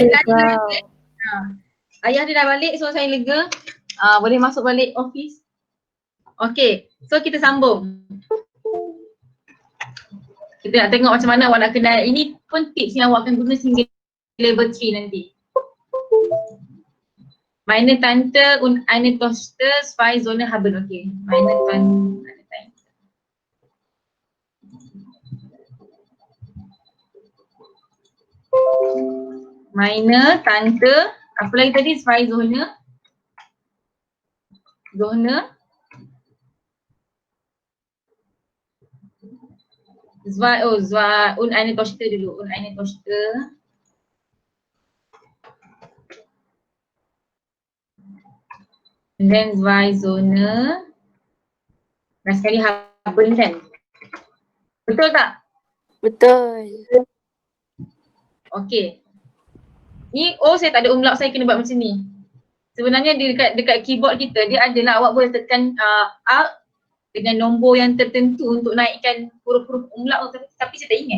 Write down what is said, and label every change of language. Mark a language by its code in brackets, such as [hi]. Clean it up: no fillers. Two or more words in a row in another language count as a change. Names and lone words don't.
[ms] Dari tadi dah Prof. balik. Ayah dia dah balik so saya lega. Boleh masuk balik office. Okey. So kita sambung. Kita nak tengok macam mana awak nak kenal. Ini pun tips yang awak akan guna sehingga level 3 nanti. [de] Meine Tante und eine Tochter zwei Söhne haben. Okay. Meine Tante. Meine Tante. [ms] Apa lagi tadi? [de] Zwei Söhne. Söhne. Zwei und eine Tochter dulu. Und eine Tochter. [en] And then [de] zwei Söhne. [ms] Dan sekali haben kan? Betul tak? Betul. Okey. Ni saya tak ada umlaut, saya kena buat macam ni. Sebenarnya dekat keyboard kita dia adalah awak boleh tekan Alt dengan nombor yang tertentu untuk naikkan huruf-huruf umlaut tapi saya tak ingat.